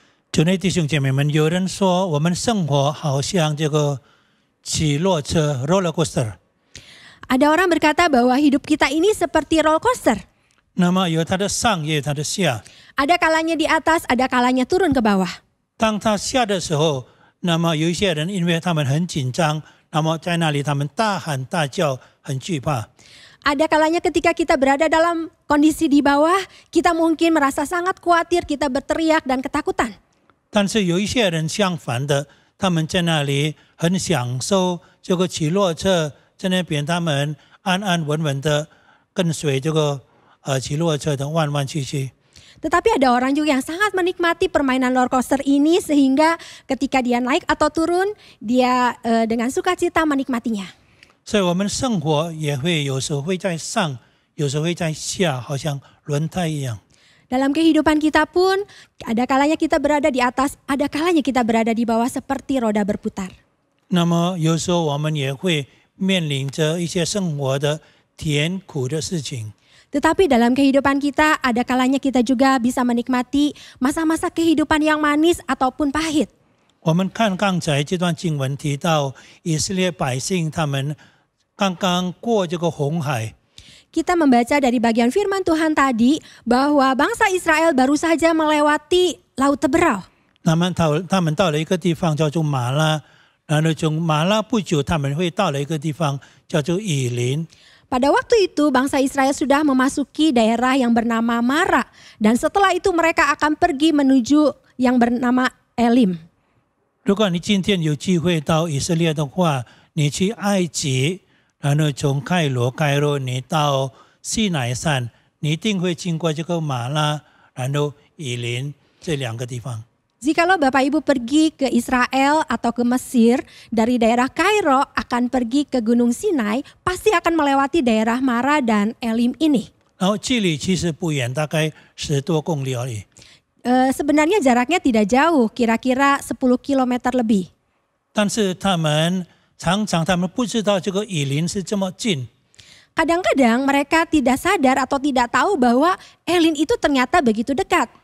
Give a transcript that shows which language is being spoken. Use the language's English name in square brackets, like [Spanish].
[Chinese] 主内弟兄姐妹们，有人说我们生活好像这个起落车 roller coaster， [Indonesian] Ada orang berkata bahwa hidup kita ini seperti roller coaster. [Chinese] 那么有它的上也有它的下。 [Indonesian] Ada kalanya di atas, ada kalanya turun ke bawah. [Chinese] 当它下的时候，那么有一些人因为他们很紧张，那么在那里他们大喊大叫，很惧怕。 [Indonesian] Ada kalanya ketika kita berada dalam kondisi di bawah, kita mungkin merasa sangat khawatir, kita berteriak dan ketakutan. [Chinese] 但是有一些人相反的，他们在那里很享受这个起落车，在那边他们安安稳稳的跟随这个起落车的弯弯曲曲。 [Indonesian] Tetapi ada orang juga yang sangat menikmati permainan roller coaster ini sehingga ketika dia naik atau turun, dia dengan sukacita menikmatinya. [Chinese] 所以我们生活也会有时候会在上，有时候会在下，好像轮胎一样。 [Indonesian] Dalam kehidupan kita pun, ada kalanya kita berada di atas, ada kalanya kita berada di bawah seperti roda berputar. [Chinese] 那么有时候我们也会面临着一些生活的甜苦的事情。 [Indonesian] Tetapi dalam kehidupan kita, ada kalanya kita juga bisa menikmati masa-masa kehidupan yang manis ataupun pahit. [Chinese] 我们看刚才这段经文提到以色列百姓他们刚刚过这个红海。 [Indonesian] Kita membaca dari bagian firman Tuhan tadi bahwa bangsa Israel baru saja melewati Laut Teberau. [Chinese] 他们到了一个地方叫做马拉，然后从马拉不久他们会到了一个地方叫做以琳。 [Indonesian] Pada waktu itu bangsa Israel sudah memasuki daerah yang bernama Mara. Dan setelah itu mereka akan pergi menuju yang bernama Elim. [Chinese] 如果你今天有机会到以色列的话，你去埃及，然后从开罗你到西乃山，你一定会经过这个马拉，然后以琳这两个地方。 [Indonesian] Jikalau Bapak Ibu pergi ke Israel atau ke Mesir, dari daerah Kairo akan pergi ke Gunung Sinai, pasti akan melewati daerah Mara dan Elim ini. [Chinese] 然后距离其实不远，大概10多公里而已。 [Indonesian] Sebenarnya jaraknya tidak jauh, kira-kira 10 km lebih. [Chinese] 但是他们不知道这个以琳是这么近。 [Indonesian] Kadang-kadang mereka tidak sadar atau tidak tahu bahwa Elim itu ternyata begitu dekat.